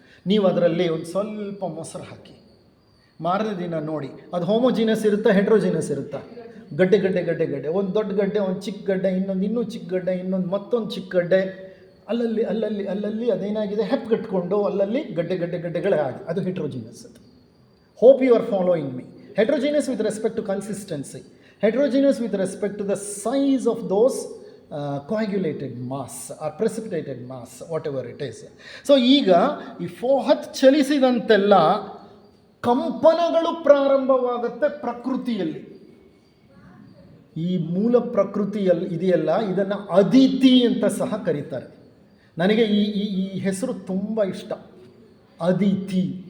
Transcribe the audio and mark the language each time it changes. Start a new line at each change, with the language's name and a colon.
Kannada: ನೀವು ಅದರಲ್ಲಿ ಒಂದು ಸ್ವಲ್ಪ ಮೊಸರು ಹಾಕಿ ಮಾರನೇ ದಿನ ನೋಡಿ, ಅದು ಹೋಮೋಜಿನಸ್ ಇರುತ್ತಾ ಹೆಟ್ರೋಜಿನಸ್ ಇರುತ್ತಾ? ಗಡ್ಡೆ ಗಡ್ಡೆ ಗಡ್ಡೆ ಗಡ್ಡೆ, ಒಂದು ದೊಡ್ಡ ಗಡ್ಡೆ, ಒಂದು ಚಿಕ್ಕ ಗಡ್ಡೆ, ಇನ್ನೂ ಚಿಕ್ಕ ಗಡ್ಡೆ, ಮತ್ತೊಂದು ಚಿಕ್ಕ ಗಡ್ಡೆ, ಅಲ್ಲಲ್ಲಿ ಅದೇನಾಗಿದೆ, ಹೆಪ್ಪುಗಟ್ಕೊಂಡು ಅಲ್ಲಲ್ಲಿ ಗಡ್ಡೆಗಳಾಗಿ, ಅದು ಹೆಟ್ರೋಜಿನಸ್. ಅದು
English: Hope you are following me. Heterogeneous with respect to consistency, heterogeneous with respect to the size of those coagulated mass or precipitated mass, whatever it is. So
Kannada: ಈಗ ಈ ಫೋಹತ್ ಚಲಿಸಿದಂತೆಲ್ಲ ಕಂಪನಗಳು ಪ್ರಾರಂಭವಾಗುತ್ತೆ ಪ್ರಕೃತಿಯಲ್ಲಿ. ಈ ಮೂಲ ಪ್ರಕೃತಿಯಲ್ಲಿ ಇದೆಯಲ್ಲ, ಇದನ್ನು ಅದಿತಿ ಅಂತ ಸಹ ಕರೀತಾರೆ. ನನಗೆ ಈ ಹೆಸರು ತುಂಬ ಇಷ್ಟ, ಅದಿತಿ.